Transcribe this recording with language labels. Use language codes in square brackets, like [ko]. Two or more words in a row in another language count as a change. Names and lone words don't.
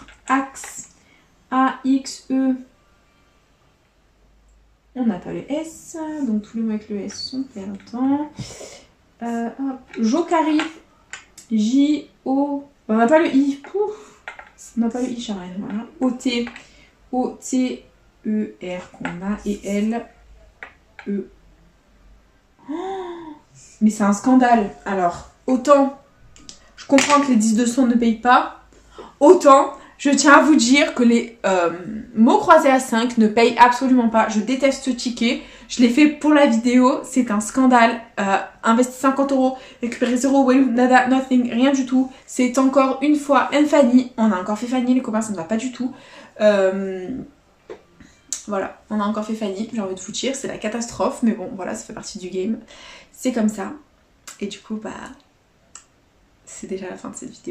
[fr] Axe. A, X, E. On n'a pas le S. Donc tous les mots avec le S sont perdants. Jokari. J, O. On n'a pas le I. Pouf. On n'a pas le I, Charène. Voilà. O-T. O-T, E, R qu'on a. Et L, E. Oh, mais c'est un scandale. Alors, autant je comprends que les 10-200 ne payent pas, autant je tiens à vous dire que les mots croisés à 5 ne payent absolument pas. Je déteste ce ticket. Je l'ai fait pour la vidéo. C'est un scandale. Investi 50 €, récupérer 0, [en] well, nada, nothing, [fr] rien du tout. C'est encore une fois un Fanny. On a encore fait Fanny, les copains, ça ne va pas du tout. Voilà, on a encore fait Fanny, j'ai envie de vous dire, c'est la catastrophe, mais bon, voilà, ça fait partie du game. C'est comme ça. Et du coup, bah, c'est déjà la fin de cette vidéo.